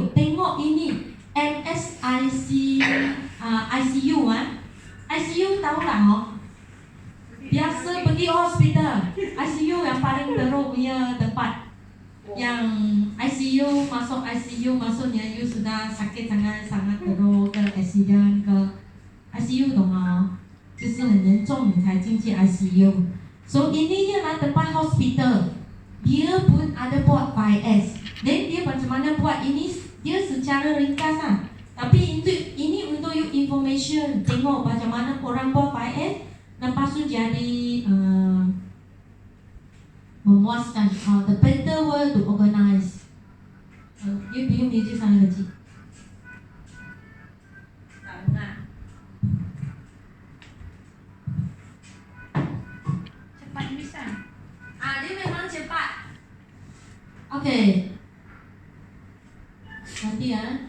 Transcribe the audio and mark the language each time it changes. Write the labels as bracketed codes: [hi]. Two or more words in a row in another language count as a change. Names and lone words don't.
[ms] Tengok ini ICU ICU tahu lah biasa pergi hospital. ICU yang paling teruk punya tempat. Yang ICU maksudnya you sudah sakit sangat teruk ke accident ke ICU [zh] 懂吗？就是很严重你才进去 ICU. [ms] So ini ialah tempat hospital. Dia pun ada buat 5S. Dan dia macam mana buat ini? Dia secara ringkas lah. Tapi ini untuk [en] you information. [ms] Tengok macam mana orang buat 5S. Lepas tu jadi memuaskan. [en] The better way to organize. [ms] You biyung music sana kecil. Tak dengar. Cepat bisa. Dia memang cepat. Okay. Nanti ya.